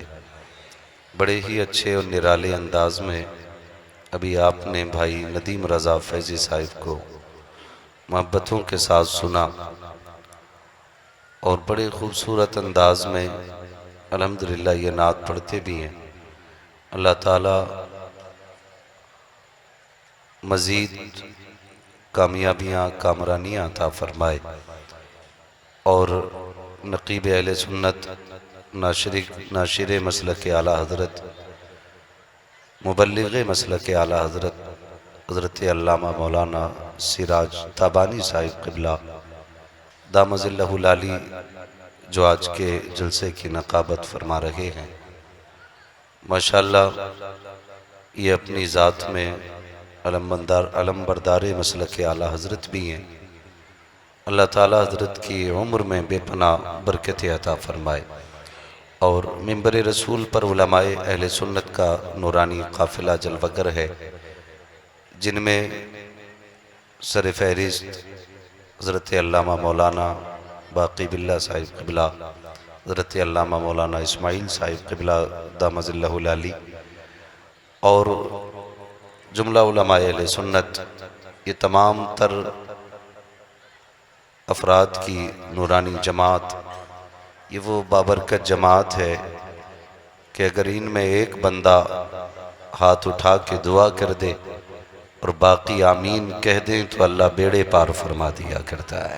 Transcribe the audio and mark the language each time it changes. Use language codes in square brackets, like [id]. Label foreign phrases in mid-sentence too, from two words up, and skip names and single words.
[ur] بڑے ہی اچھے اور نرالے انداز میں ابھی آپ نے بھائی ندیم رضا فیضی صاحب کو محبتوں کے ساتھ سنا اور بڑے خوبصورت انداز میں الحمدللہ یہ نعت پڑھتے بھی ہیں. اللہ تعالیٰ مزید کامیابیاں کامرانیاں عطا فرمائے اور نقیب اہل سنت ناشر مسلک اعلیٰ حضرت مبلغ مسلک اعلیٰ حضرت حضرت علامہ مولانا سراج تابانی صاحب قبلہ دام ظلہ العالی جو آج کے جلسے کی نقابت فرما رہے ہیں. ماشاءاللہ یہ اپنی ذات میں علمبردار مسلک اعلیٰ حضرت بھی ہیں. اللہ تعالیٰ حضرت کی عمر میں بے پناہ برکت عطا فرمائے اور منبر رسول پر علمائے اہل سنت کا نورانی قافلہ جلوہ گر ہے، جن میں سر فہرست حضرت علامہ مولانا باقی باللہ صاحب قبلہ، حضرت علامہ مولانا اسماعیل صاحب قبلہ دام ظلہ العالی اور جملہ علمائے اہل سنت، یہ تمام تر افراد کی نورانی جماعت، یہ وہ بابرکت جماعت ہے کہ اگر ان میں ایک بندہ ہاتھ اٹھا کے دعا کر دے اور باقی آمین کہہ دیں تو اللہ بیڑے پار فرما دیا کرتا ہے.